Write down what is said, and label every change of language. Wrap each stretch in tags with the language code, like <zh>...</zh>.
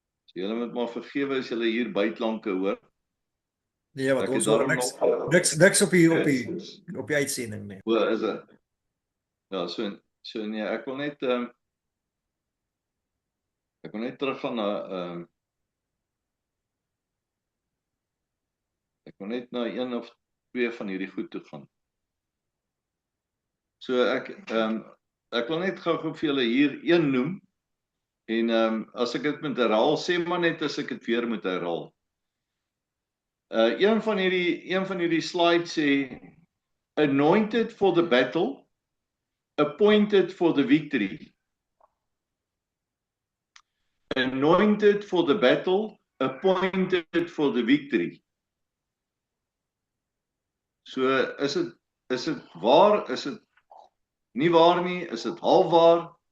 <af>So julle moet maar vergewe as julle hier buitelanke hoor. Nee, want Ek het ons hoor daarom niks op die uitsending nie. Hoe is dit? Ja, so nee, ek wil net teruggaan na ek wil net na een of twee van hierdie goed toe gaan. So ek wil net gou vir julle hier een noem en as ek dit moet herhaal, sê maar net as ek dit weer moet herhaal. Een van hierdie slides sê</af> <en>anointed for the battle, appointed for the victory. Anointed for the battle, appointed for the victory.</en> <af>So is dit waar, is dit nie waar nie, is dit half waar?</af>